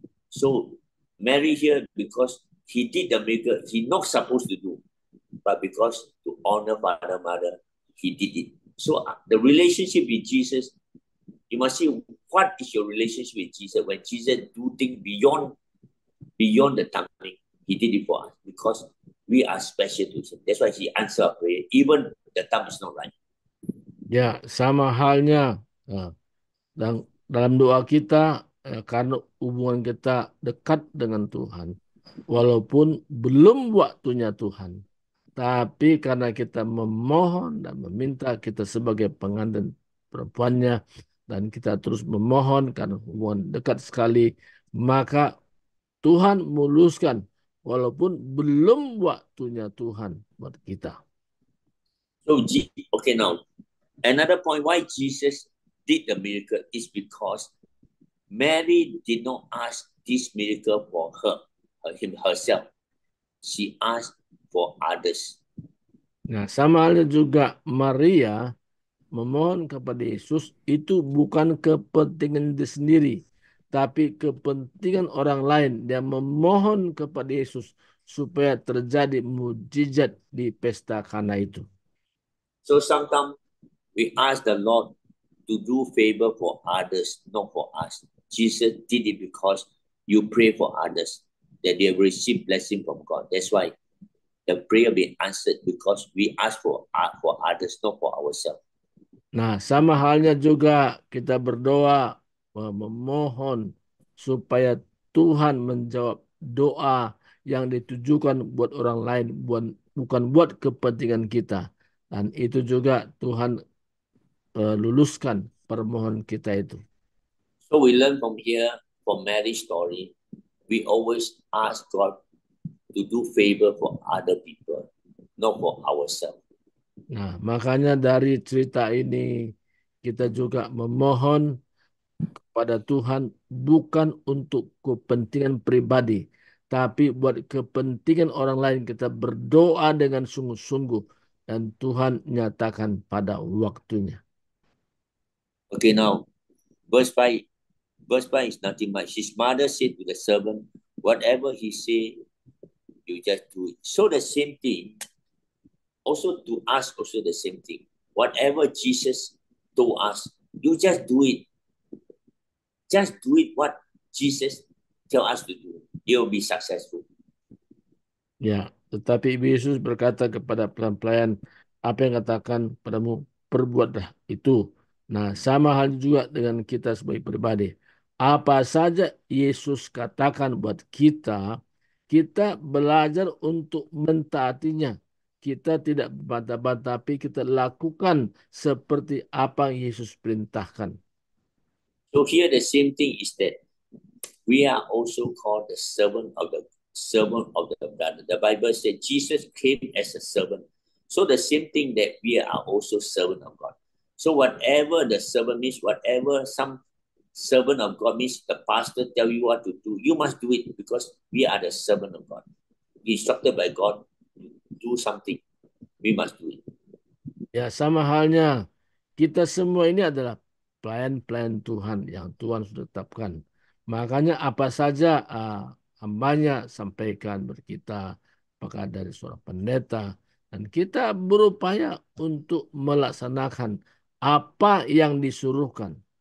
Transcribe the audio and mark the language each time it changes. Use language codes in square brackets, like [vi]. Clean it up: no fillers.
[en] So Mary here, because he did the miracle, he not supposed to do, but because to honor Father, Mother, he did it. So the relationship with Jesus, you must see what is your relationship with Jesus. When Jesus do things beyond the timing, he did it for us because we are special to him. That's why he answered our prayer, even the time is not right. [id] Ya, sama halnya dan dalam doa kita karena hubungan kita dekat dengan Tuhan, walaupun belum waktunya Tuhan, tapi karena kita memohon dan meminta, kita sebagai pengantin perempuannya, dan kita terus memohon karena hubungan dekat sekali, maka Tuhan muluskan walaupun belum waktunya Tuhan buat kita. [en] So, okay, now another point why Jesus did the miracle is because Mary did not ask this miracle for herself. She asked for others. [id] Nah, sama halnya juga Maria memohon kepada Yesus itu bukan kepentingan diri sendiri, tapi kepentingan orang lain. Dia memohon kepada Yesus supaya terjadi mujizat di pesta Kana itu. [en] So sometimes we ask the Lord to do favor for others, not for us. Jesus did it because you pray for others, that they will receive blessing from God. That's why the prayer be answered because we ask for others, not for ourselves. [id] Nah, sama halnya juga kita berdoa memohon supaya Tuhan menjawab doa yang ditujukan buat orang lain, bukan buat kepentingan kita. Dan itu juga Tuhan luluskan permohonan kita itu. [en] So we learn from here, from Mary's story, we always ask God to do favor for other people, not for ourselves. [id] Nah, makanya dari cerita ini kita juga memohon kepada Tuhan bukan untuk kepentingan pribadi, tapi buat kepentingan orang lain. Kita berdoa dengan sungguh-sungguh dan Tuhan nyatakan pada waktunya. [en] Okay, now verse 5 is nothing much. His mother said to the servant, whatever he say, you just do it. So the same thing, also to us, also the same thing. Whatever Jesus told us, you just do it. Just do it what Jesus tell us to do. You will be successful. [id] Ya, tetapi Ibu Yesus berkata kepada pelayan-pelayan, apa yang katakan padamu, perbuatlah itu. Nah, sama hal juga dengan kita sebagai pribadi. Apa saja Yesus katakan buat kita, kita belajar untuk mentaatinya. Kita tidak berbantah-bantah, tapi kita lakukan seperti apa yang Yesus perintahkan. [en] So here the same thing is that we are also called the servant of the brother. The Bible said Jesus came as a servant. So the same thing that we are also servant of God. So whatever the servant means, whatever some servant of God means, the pastor tell you what to do, you must do it because we are the servant of God. Instructed by God to do something, we must do it. [id] Ya, sama halnya kita semua ini adalah pelayan-pelayan Tuhan yang Tuhan sudah tetapkan. Makanya apa saja hambanya sampaikan berkita, apakah dari seorang pendeta, dan kita berupaya untuk melaksanakan apa yang disuruhkan.